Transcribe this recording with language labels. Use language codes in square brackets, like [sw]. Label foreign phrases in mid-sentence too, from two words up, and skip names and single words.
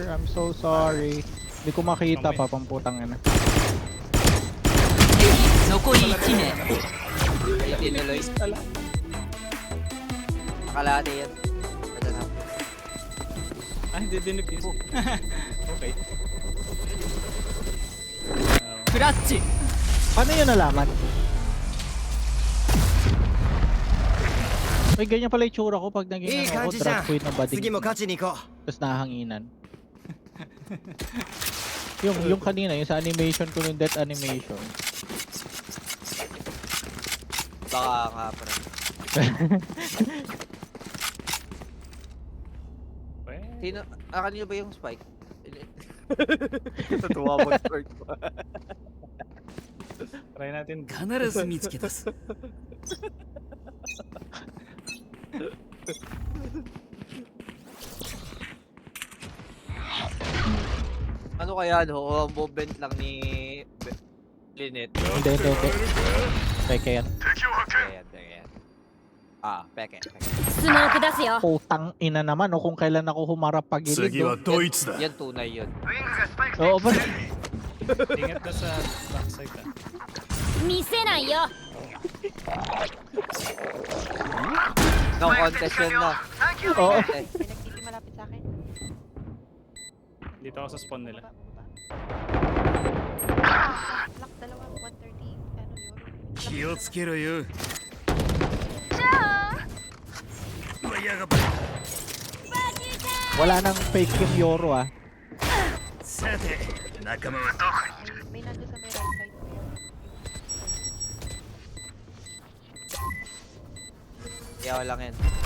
[en] I'm so sorry. [tl] Hindi ko makita pa, pamputang ina. [ja] 残り1名 [tl] Ay, tinuloy. Nakalate yan. Ito na. Ah, hindi din yung Okay. [ja] クラッチ [tl] Paano yun nalaman? Ay, ganyan pala yung tsura ko pag [ja] いい [tl] naging [ja] 感 [tl] ano, [ja] じ [tl] ako, [ja] じゃ [en] drag queen [tl] na [ja] ん [tl] bading. [ja] 次も勝ちに行こ [tl] Tapos nahanginan. yung kanina, yung sa animation ko, yung [en] death animation. [tl] Baka nga pre. Pwede. Sino? Kanino ba yung spike? Natuwa mo twerk pa. Try natin. [ja] 必ず見つけ出す [tl] Ano kaya no? O movement lang ni Lynette. Hindi. Peke yan. Ayan. Ah, peke. [ja] スモーク出すよ [tl] Putang ina naman, o kung kailan ako humarap pagilid. [ja] 次は [tl] No? [ja] ドイツだ [tl] Yan tunay yun. Oo, ba? Ingat ka sa backside ah. [ja] 見せないよ [en] No contest [tl] yun no. Oo. Okay. May nagtiti malapit sa akin. Dito ako sa spawn nila. Lock dalawa, 130. Ano yun? [ja] 気をつけろよわやが [tl] Wala nang fake yung Yoro ah. [ja] さて仲間はどこにいる [tl] May nandun sa may right side. Kaya lang yan.